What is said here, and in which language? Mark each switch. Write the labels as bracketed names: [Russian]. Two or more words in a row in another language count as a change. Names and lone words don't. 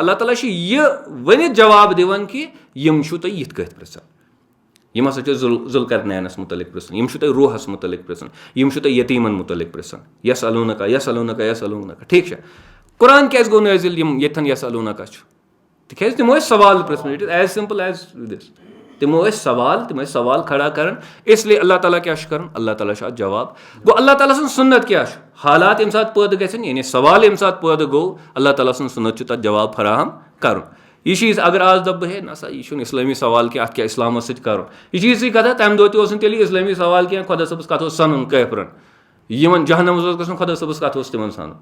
[Kashmiri] اللہ تعالیٰ چھُ یہِ ؤنِتھ جواب دِوان کہِ یِم چھِو تُہۍ یِتھ کٲٹھۍ پرژھان. یِم ہسا چھِ ذُلقرنینس مُتعلق پرژھان یِم چھِو تۄہہِ روحس مُتعلق پرژھان یِم چھِو تۄہہِ یتیٖمن مُتعلق پرژھان. یس الوٗنکا ٹھیٖک چھا؟ قرآن کیازِ گوٚو نٲزِل ییٚتھن یس الوٗنکا چھُ؟ تِکیازِ تِمو ٲسۍ سوال پرژھمٕتۍ. [English] It is as simple as this. [Kashmiri] تِمو ٲسۍ سوال کھڑا کران [Urdu] اس لیے [Kashmiri] اللہ تعالیٰ کیاہ چھُ کران؟ اللہ تعالیٰ چھُ اتھ جواب. گوٚو اللہ تعالیٰ سٕنٛز سُنت کیاہ چھُ؟ حالات ییٚمہِ ساتہٕ پٲدٕ گژھن یعنی سوال ییٚمہِ ساتہٕ پٲدٕ گوٚو اللہ تعالیٰ سٕنٛز سُنت چھُ تتھ جواب فراہم کرُن. یہِ چیٖز اگر آز دپہٕ بہٕ ہے نہ سا یہِ چھُنہٕ اسلٲمی سوال کینٛہہ اتھ کیاہ اسلامس سۭتۍ کرُن یہِ چھِ یِژٕے کتھا. تمہِ دۄہ تہِ اوس نہٕ تیٚلہِ اسلٲمی سوال کینٛہہ خۄدا صٲبس کتھ اوس سنُن کٲفرن یِمن جہنمس اوس گژھُن خۄدا صٲبس کتھ اوس تِمن سنُن.